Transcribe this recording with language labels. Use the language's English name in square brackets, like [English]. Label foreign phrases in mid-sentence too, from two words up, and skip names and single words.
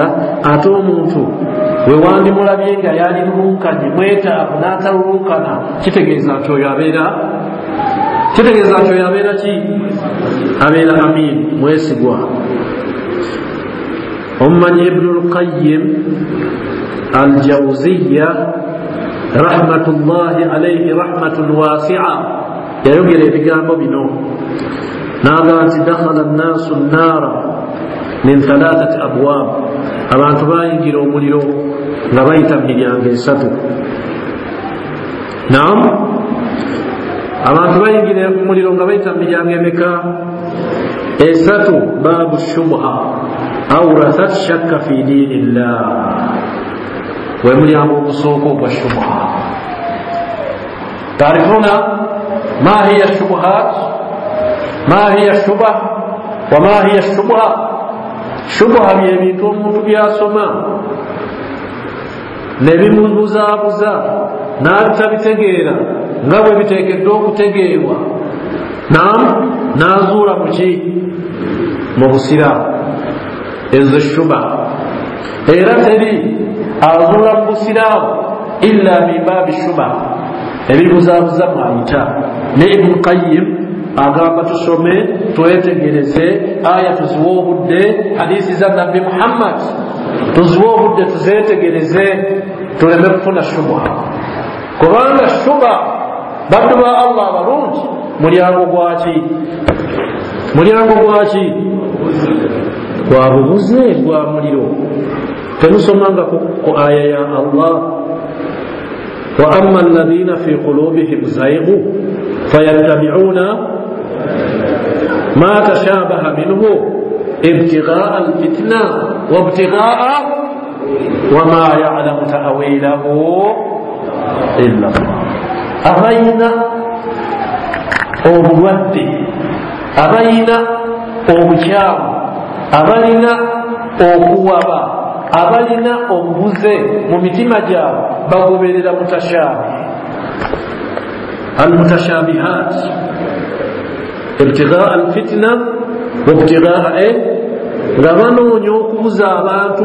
[Ganda] Ate omuntu we wandimulabye nga yalilulunkanye mwetaavu n'atalulunkana, kitegeeza nti oyo abeera ki? Abeera amin, mwesigwa. Omumanyi Ibnul Qayyim al-Jawziyya [Arabic] رحمة الله عليه رحمة واسعة [Ganda] yayogera ebigambo bino, n'agamba nti [Arabic] دخل الناس النار من ثلاثة أبواب, [Ganda] abantu bayingira omuliro nga bayita miryango esatu. Naam, abantu bayingira omuliro nga bayita miryango emeka? Esatu. [Arabic] باب شبهة أورثت شكا في دين الله, [Ganda] we mulyango ogusooka ogwa shubha. [Arabic] تعريفنا ما هي شبهات، ما هي شبهة وما هي شبهة. [Ganda] Shubha byebintu omuntu byasoma ne bimubuzaabuza n'abitabitegeera nga bwe biteekeddwa okutegeerwa, n'azuula mu ki? Mu busiraamu. Ezo shubha. Era teri azuula mu busiraamu [Arabic] إلا من باب شبهة, [Ganda] ebibuzaabuza mwayita. Ne Ibn Qayyim agamba tusome, twetegereze aya tuziwe obudde, hadisi za Nabbi Muhammad tuziwe obudde, tuzetegereze, tuleme kufuna shubha. Kubanga shubha, baddu ba Allah abalungi, mulyango gwaki? Gwa bubuze, gwa muliro. Temusomanga ku aya ya Allah, [Arabic] وأما الذين في قلوبهم زيغ فيتبعون ما تشابه منه ابتغاء الفتنة وابتغاء وما يعلم تأويله إلا الله. [Ganda] Abayina obulwadde, abayina obukyamu, abalina okuwaba, abalina obubuze mu mitima gyabwe bagoberera [Arabic] المتشابهات، ابتغاء الفتنة وابتغاء [Ganda] nga banoonya okubuza abantu.